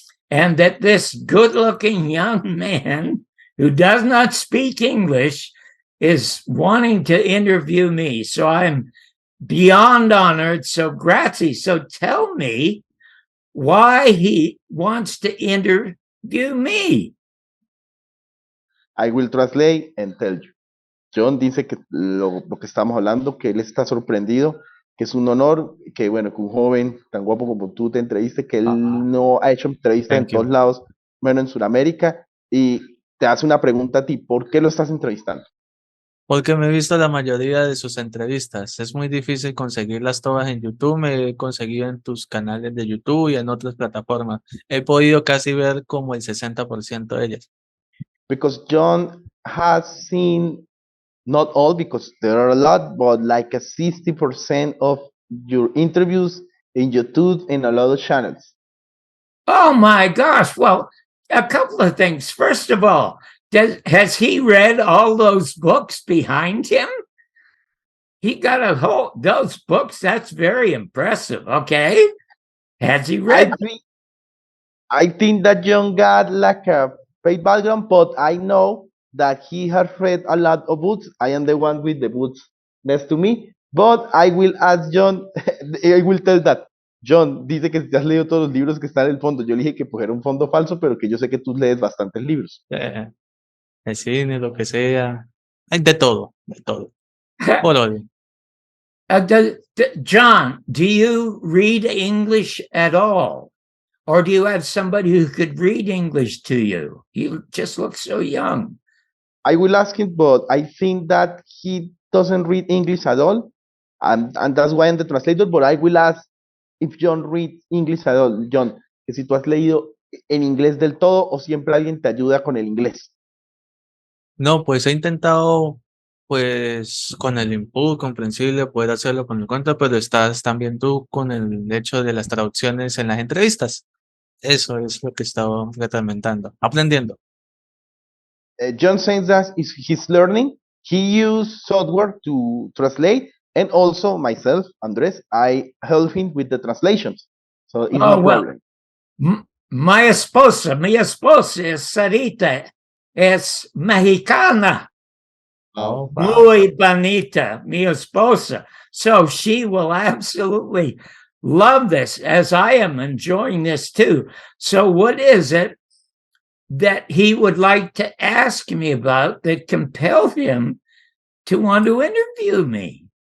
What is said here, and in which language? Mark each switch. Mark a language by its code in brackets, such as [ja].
[en] And that this good-looking young man who does not speak English is wanting to interview me. So I'm beyond honored. So grazie. So tell me why he wants to interview me. I will translate and tell you. [es] Jhon dice que lo que estamos hablando, que él está sorprendido, que es un honor que, bueno, que un joven tan guapo como tú te entreviste, que él no ha hecho entrevistas en todos lados, bueno, en Sudamérica, y te hace una pregunta a ti, ¿por qué lo estás entrevistando? Porque me he visto la mayoría de sus entrevistas. Es muy difícil conseguirlas todas en YouTube. Me he conseguido en tus canales de YouTube y en otras plataformas. He podido casi ver como el 60% de ellas. [en] Because Jhon has seen, not all, because there are a lot, but like a 60% of your interviews in YouTube and a lot of channels. Oh my gosh. Well, a couple of things. First of all, has he read all those books behind him? He got those books. That's very impressive. Okay. Has he read? I think that Jhon got like a great background, but I know that he has read a lot of books. I am the one with the books next to me, but I will ask Jhon, I will tell that. [es] Jhon dice que te has leído todos los libros que están en el fondo. Yo le dije que pues era un fondo falso, pero que yo sé que tú lees bastantes libros. El cine, lo que sea. Hay de todo, de todo. Por hoy. [en] Jhon, do you read English at all? Or do you have somebody who could read English to you? You just look so young. I will ask him, but I think that he doesn't read English at all. And that's why I'm the translator, but I will ask if Jhon reads English at all. [es] Jhon, que si tú has leído en inglés del todo o siempre alguien te ayuda con el inglés. No, pues he intentado, pues con el input comprensible poder hacerlo con mi cuenta, pero estás también tú con el hecho de las traducciones en las entrevistas. Eso es lo que he estado experimentando, aprendiendo. [en] Jhon says that he's learning. He used software to translate, and also myself, Andres, I help him with the translations. So it's no problem. [es] Mi esposa es Sarita, es mexicana. Oh, muy bonita, mi esposa. [en] So she will absolutely love this, as I am enjoying this too. So what is it that he would like to ask me about that compelled him to want to interview me?